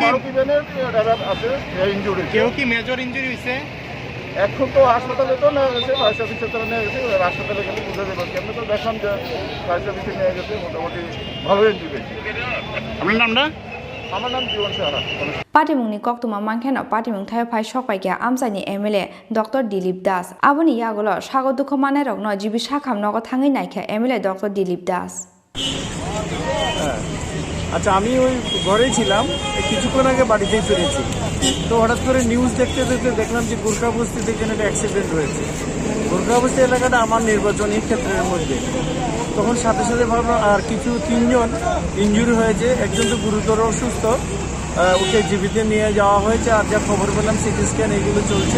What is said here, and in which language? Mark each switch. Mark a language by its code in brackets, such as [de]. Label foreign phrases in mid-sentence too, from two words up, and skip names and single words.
[bn] মারুতি [en] van's driver [bn] আছে ইনজুরি, কেউ কি [en] major injury [bn] হয়েছে? এখন তো হাসপাতালে তো নেওয়া গেছে, [en] fire service's [bn] তারা নিয়ে গেছে, হাসপাতালে গেলে বুঝে দেবো। কেমন তো দেখলাম যে [en] fire service [bn] নিয়ে গেছে, মোটামুটি ভালো ইনজুরি। আপনার নামটা? আমার নাম জীবন সাহা। [trp] पाटिमुंनि कक्तुमा मानखेनो पाटिमुं थायफाय सकपाइके आमसाइनि [en] MLA doctor [trp] दिलीप दास आबोनि यागोलो सागो दुख मानायरकनो जिबि साखामनगो थाङै नायखे [en] MLA doctor [trp] दिलीप दास। [bn] আচ্ছা, আমি ওই ঘরেই ছিলাম, কিছুক্ষণ আগে বাড়িতেই ফিরেছি, তো হঠাৎ করে নিউজ দেখতে দেখতে দেখলাম যে গোর্খা বস্তিতে এখানে একটা অ্যাক্সিডেন্ট হয়েছে। গোর্খা বস্তি এলাকাটা আমার নির্বাচনী ক্ষেত্রের মধ্যে, তখন সাথে সাথে ভাবলাম আর কিছু তিনজন ইনজুরি হয়েছে, একজন তো গুরুতর অসুস্থ, ওকে জীবিতে নিয়ে যাওয়া হয়েছে, আর যা খবর পেলাম [en] CT scan [bn] এগুলো চলছে।